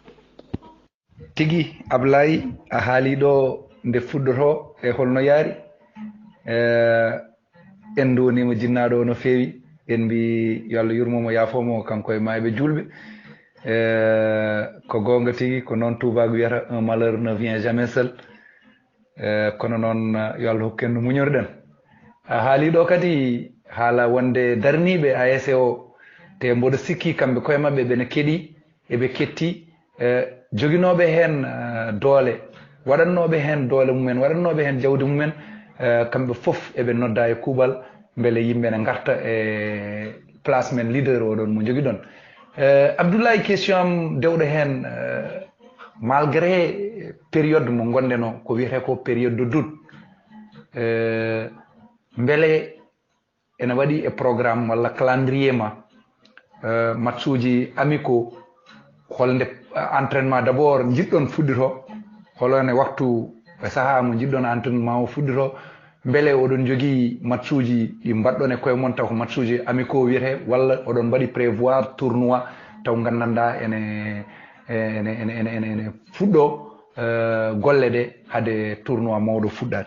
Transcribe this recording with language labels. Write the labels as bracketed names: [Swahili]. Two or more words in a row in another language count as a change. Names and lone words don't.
[Fula] tigi Ablaye a haali ɗo nde fuɗɗoto e holno yaari en donima jinnaɗo no feewi en mbi yo Allah yurmomo yaafomo kanko e mayɓe julɓe ko gonga tigi ko noon tubago wiyata [French] un malheur ne vient jamais seul [Fula] kono noon yo Allah hokku en no muñorɗen a haali ɗo kadi haala wonde darniɓe ASC o te mboɗo sikki kamɓe koye mabɓe ɓene keeɗi eɓe ketti joguinoɓe hen doole waɗannoɓe hen doole mumen waɗannoɓe hen jawdi mumen kamɓe fof eɓe nodda e kuuɓal beele yimɓe ne garta e place men leader oɗon mo jogui ɗon Abdoulaye question am dewɗo hen malgré période mo gonɗen o ko wiyete ko [French] période de doute [Fula] beele ene waɗi e programme walla calendrier ma match uji amicaux holnde [French] entraînement d' abord [Fula] jiɗɗon fuɗɗito holone waktu e saaha mo jiɗɗon entraînement o fuɗɗito beele oɗon jogui match uji ɗi mbaɗɗon e koye moon taw ko match uji amicaux wiyete walla oɗon mbaɗi [French] prévoir tournoi [Fula] taw gandanɗa ene fuɗɗo golle ɗe haade tournoi mawɗo fuɗɗade